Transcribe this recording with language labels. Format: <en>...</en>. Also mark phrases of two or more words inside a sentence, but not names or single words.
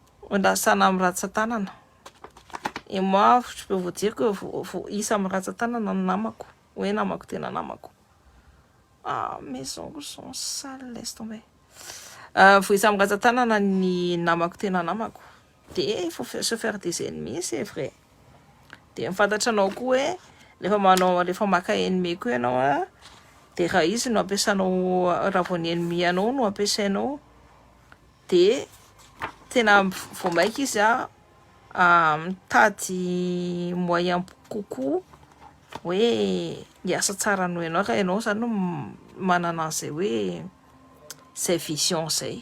<fr>Et moi, je peux vous dire que ah, mes ongles sont sales, laisse tomber. Il faut se faire des ennemis, c'est vrai.</fr> <mg>Dia mifantatranao koa hoe rehefa maka ennemi koa ianao a dia raha izy no ampiasanao raha vao ny ennemi anao no ampiasainao dia tena vao maika izy mitady moyen kokoa hoe hiasa tsara noho ianao raha ianao zany no manana an'izay hoe zay vision zay.</mg>